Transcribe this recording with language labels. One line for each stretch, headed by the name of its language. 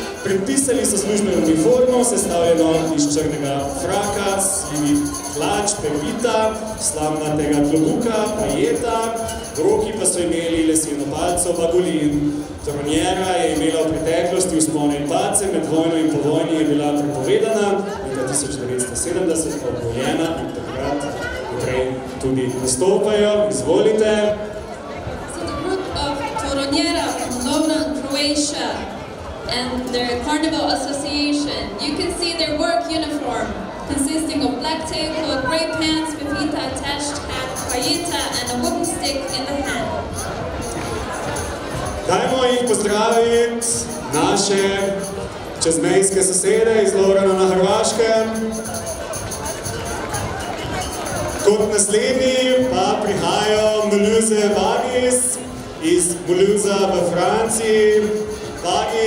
Slovenian: Predpisali so službeno uniformo, sestavljeno iz črnega fraka, sivih hlač, pepita, slamnatega klobuka, pajeta, v roki pa so imeli leseno palco bagulin. Toronjera je imela v preteklosti vzpone in padce, med vojno in po vojni je bila prepovedana, leta 1970 pa obnovljena in takrat naprej tudi nastopajo. Izvolite.
English: So the group of Toronjera from Lovran, Croatia, and their Carnival Association. You can see their work uniform, consisting of black tailcoat, gray pants, pepita attached hat, pajeta, and a wooden stick in the hand.
Slovenian: Dajmo jih pozdraviti, naše čezmejske sosede iz Lorana na Hrvaškem. Kot naslednji pa prihajajo Mulhouse Baggies iz Mulhousa v Franciji. Baggi